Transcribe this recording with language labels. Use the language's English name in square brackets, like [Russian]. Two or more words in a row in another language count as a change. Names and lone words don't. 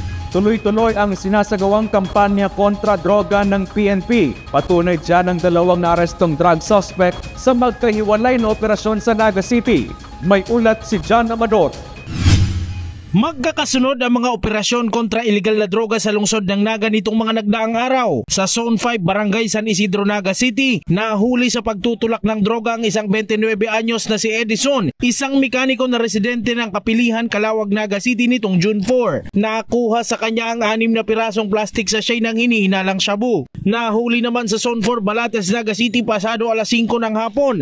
[Filipino] Tuloy-tuloy ang sinasagawang kampanya kontra droga ng PNP. Patunay dyan ang dalawang naarestong drug suspect sa magkahiwalay na operasyon sa Naga City. May ulat si John Amador. Magkakasunod ang mga operasyon kontra illegal na droga sa lungsod ng Naga nitong mga nagdaang araw. Sa Zone 5, Barangay San Isidro, Naga City, nahuli sa pagtutulak ng droga ang isang 29 anyos na si Edison, isang mekaniko na residente ng Kapilihan, Calawag, Naga City nitong June 4. Nakuha sa kanya ang 6 na pirasong [English] plastic sachet [Filipino] ng hinihinalang shabu. Nahuli naman sa Zone 4, Balates, Naga City pasado alas 5 ng hapon.